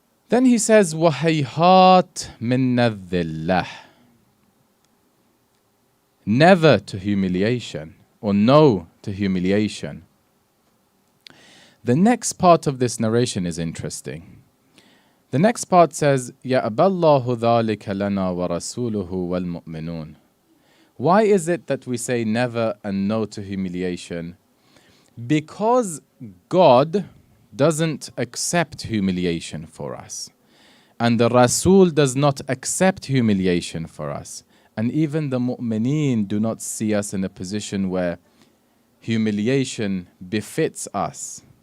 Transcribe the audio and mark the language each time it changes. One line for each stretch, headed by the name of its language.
English: Then he says,
Arabic: وَهَيْهَاتْ مِنَّ الذِّلَّةِ,
English: never to humiliation, or no to humiliation. The next part of this narration is interesting. The next part says,
Arabic: يَأْبَى اللَّهُ ذَلِكَ لَنَا وَرَسُولُهُ وَالْمُؤْمِنُونَ.
English: Why is it that we say never and no to humiliation? Because God doesn't accept humiliation for us. And the Rasul does not accept humiliation for us. And even the mu'mineen do not see us in a position where humiliation befits us.